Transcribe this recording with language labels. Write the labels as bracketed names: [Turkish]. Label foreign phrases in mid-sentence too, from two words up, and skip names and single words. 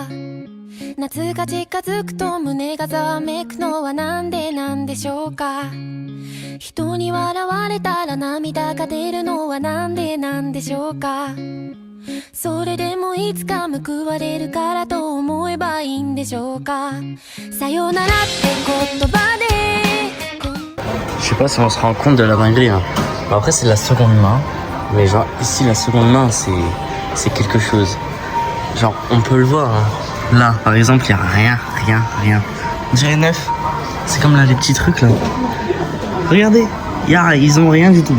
[Japanese] 夏が近づくと胸がざわめくのはなんでなんでしょうか。人に笑われたら涙が出るのはなんでなんでしょうか。それでもいつか報われるからと思えばいいんでしょうか。さよならって言葉で。 [French] Je sais pas si on se rend compte de la dinguerie, hein. Après c'est la seconde main, mais genre ici la seconde main c'est quelque chose. Genre on peut le voir, hein. Là par exemple il y a rien. On dirait neuf. C'est comme là les petits trucs là. Regardez, ils ont rien du tout.